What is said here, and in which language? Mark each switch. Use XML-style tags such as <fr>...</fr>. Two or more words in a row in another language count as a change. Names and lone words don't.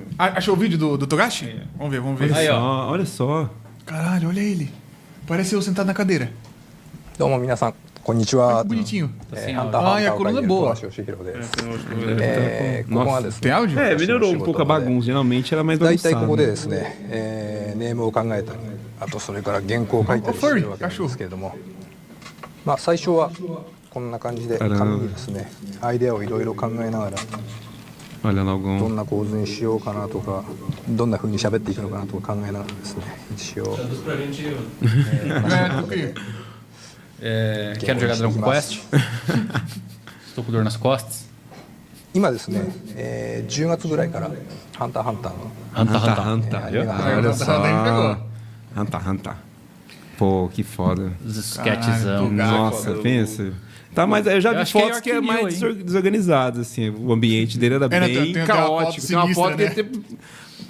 <pt>Achou o vídeo do Togashi? Vamos ver, vamos ver. Aí, ó. Olha só. Caralho, olha ele. Parece eu sentado na cadeira.</pt> <ja>どうも皆さん、こんにちは。</ja> <pt>Que bonitinho.</pt> <ja>ハンターハンターを</ja> <pt>Ah, e a coluna</pt> <ja>書いてる</ja> <pt>boa.</pt> <ja>富樫義弘です。</ja> <pt>Nossa.</pt> <ja>ここはですね、</ja> <pt>Tem áudio? É, melhorou um pouco a bagunça. Geralmente era mais</pt> <ja>大体こ</ja> <pt>bagunçada.</pt> <ja>こでですね、ネームを考えたり、あとそれから原稿を書いたりしてるわけなんですけれども、まあ最初はこんな感じで紙にですね、アイデアをいろいろ考えながら、</ja> <pt>Olha,</pt> <ja>ど</ja> <pt>Nalgão.</pt> <ja>んな構図にしようかなとか、どんな風に喋っていくのかなとか考えながらですね、一応</ja> <pt>É, eu queria. Quero jogar Dragon Quest. Estou com dor nas costas.</pt> <ja>今ですね、10月ぐらいからハンターハンターの</ja> <pt>Hanta, Hanta. É, Olha Hanta, só. Hanta, ele pegou. Hanta, Hanta. Pô, que foda. Os sketchzão. Nossa, pensa. Tá, mas eu já vi acho que é fotos que é York mais Mill, desorganizado, assim. O ambiente dele era É, né, bem tem aquela foto caótico. Tem uma sinistra, foto que né? ele</pt>